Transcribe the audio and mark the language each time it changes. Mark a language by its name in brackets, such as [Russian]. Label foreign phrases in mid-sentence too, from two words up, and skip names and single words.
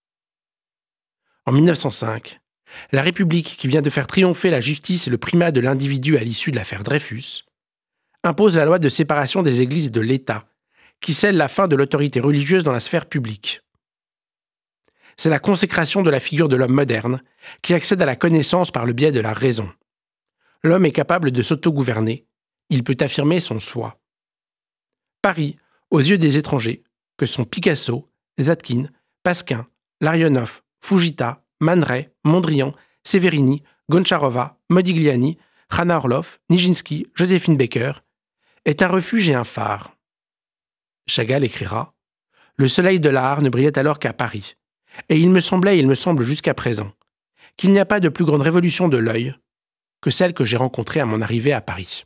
[French] En 1905, la République, qui vient de faire triompher la justice et le primat de l'individu à l'issue de l'affaire Dreyfus, impose la loi de séparation des églises et de l'État, qui scelle la fin de l'autorité religieuse dans la sphère publique. C'est la consécration de la figure de l'homme moderne, qui accède à la connaissance par le biais de la raison. L'homme est capable de s'autogouverner, il peut affirmer son soi. Paris, aux yeux des étrangers, que sont Picasso, Zadkine, Pasquin, Larionov, Fujita, Man Ray, Mondrian, Severini, Goncharova, Modigliani, Hannah Orloff, Nijinsky, Joséphine Baker, est un refuge et un phare. Chagall écrira « Le soleil de l'art ne brillait alors qu'à Paris, et il me semblait et il me semble jusqu'à présent qu'il n'y a pas de plus grande révolution de l'œil que celle que j'ai rencontrée à mon arrivée à Paris.